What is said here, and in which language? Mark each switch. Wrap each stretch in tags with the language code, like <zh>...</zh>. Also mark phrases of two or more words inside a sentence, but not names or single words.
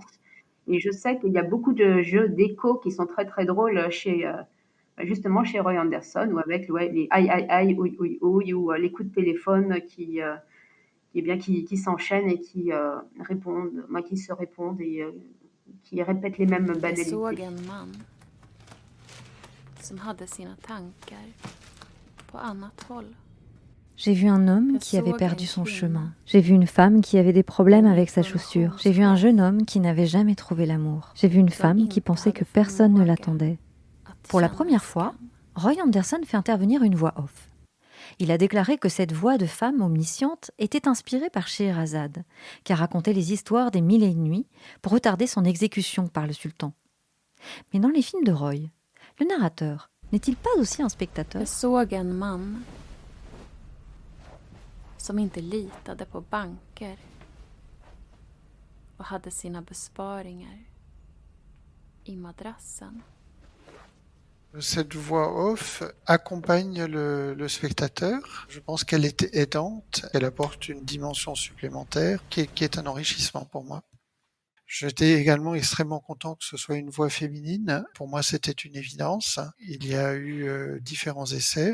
<fr>Et je sais qu'il y a beaucoup de jeux d'écho qui sont très très drôles justement chez Roy Andersson, ou avec les aïe aïe aïe, ouïe ouïe ouïe, ou les coups de téléphone qui s'enchaînent et qui se répondent et qui répètent les mêmes banalités.</fr> <sv>Jag såg en man som hade sina tankar på annat håll.</sv> <fr>J'ai vu un homme qui avait perdu son chemin. J'ai vu une femme qui avait des problèmes avec sa chaussure. J'ai vu un jeune homme qui n'avait jamais trouvé l'amour. J'ai vu une femme qui pensait que personne ne l'attendait. Pour la première fois, Roy Andersson fait intervenir une voix off. Il a déclaré que cette voix de femme omnisciente était inspirée par Scheherazade, qui a raconté les histoires des 1001 nuits pour retarder son exécution par le sultan. Mais dans les films de Roy, le narrateur n'est-il pas aussi un spectateur?</fr> <sv>Jag såg en man som inte litade på banker och hade sina besparingar i madrassen.</sv> <fr>Cette voix off accompagne le spectateur. Je pense qu'elle est aidante, elle apporte une dimension supplémentaire qui est un enrichissement pour moi. J'étais également extrêmement content que ce soit une voix féminine. Pour moi, c'était une évidence. Il y a eu différents essais.</fr>